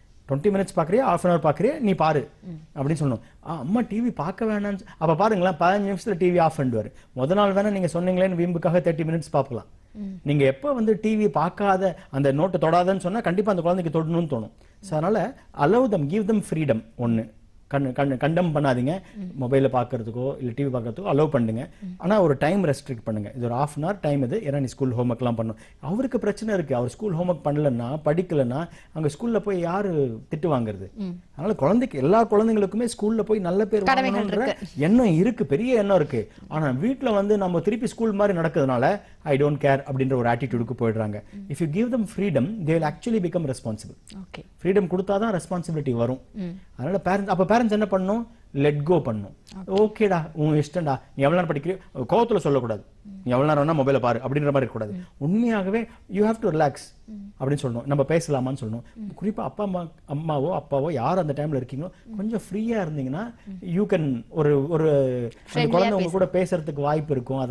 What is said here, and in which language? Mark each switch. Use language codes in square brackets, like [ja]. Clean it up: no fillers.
[ta] 20 minutes பார்க்குறியா, [en] ½ an hour [ta] பார்க்குறியா, நீ பாரு அப்படின்னு சொல்லணும். அம்மா டிவி பார்க்க வேணான்னு அப்ப பாருங்களேன், 15 நிமிஷத்துல டிவி ஆஃப் பண்ணிடுவாரு. முதல் நாள் வேணா நீங்க சொன்னீங்களேன்னு வீம்புக்காக 30 மினிட்ஸ் பார்க்கலாம். நீங்க எப்ப வந்து டிவி பார்க்காத, அந்த நோட்டை தொடாதன்னு சொன்னா கண்டிப்பா அந்த குழந்தைக்கு தொடணும்னு தோணும். ஸோ அதனால [en] allow them, give them freedom. [ta] ஒன்னு கண்டம் பண்ணாதீங்க, மொபைல பார்க்கறதுக்கோ இல்ல டிவி பார்க்கறதுக்கோ அலோவ் பண்ணுங்க. ஆனா ஒரு டைம் ரெஸ்ட்ரிக்ட் பண்ணுங்க. இது ஒரு [en] ½ an hour [ta] டைம் இது, ஏன்னா நீ ஸ்கூல் ஹோம்ஒர்க் எல்லாம் பண்ணணும். அவருக்கு பிரச்சனை இருக்கு, அவர் ஸ்கூல் ஹோம்ஒர்க் பண்ணலன்னா, படிக்கலன்னா அங்க ஸ்கூல்ல போய் யாரு திட்டு வாங்குறது? அதனால குழந்தைக்கு, எல்லா குழந்தைங்களுக்குமே ஸ்கூல்ல போய் நல்ல பேர் வாங்கணும்ன்ற எண்ணம் இருக்கு, பெரிய எண்ணம் இருக்கு. ஆனா வீட்டுல வந்து நம்ம திருப்பி ஸ்கூல் மாதிரி நடக்கிறதுனால [en] I don't care [ta] அப்படின்ற ஒரு ஆட்டிடியூடுக்கு போயிடுறாங்க. [en] If you give them freedom, they will actually become responsible. Okay, [ta] freedom கொடுத்தாதான் ரெஸ்பான்சிபிலிட்டி வரும். அதனால பேரண்ட்ஸ் என்ன பண்ணணும், [en] let go [ta] பண்ணணும். ஓகேடா, உன் இஷ்டம்டா, நீ எவ்வளவு நேரம் படிக்கிறியோ, கோவத்துல சொல்லக்கூடாது, நீ எவ்வளவு நேரம் வேணா மொபைலை பாரு அப்படின்ற மாதிரி இருக்கக்கூடாது. உண்மையாகவே [en] you have to relax [ta] அப்படின்னு சொல்லணும். நம்ம பேசலாமான்னு சொல்லணும். குறிப்பா அம்மாவோ அப்பாவோ யார் அந்த டைம்ல இருக்கீங்களோ கொஞ்சம் ஃப்ரீயா இருந்தீங்கன்னா [en] you can [ta] ஒரு குழந்தை உங்க கூட பேசுறதுக்கு வாய்ப்பு இருக்கும்.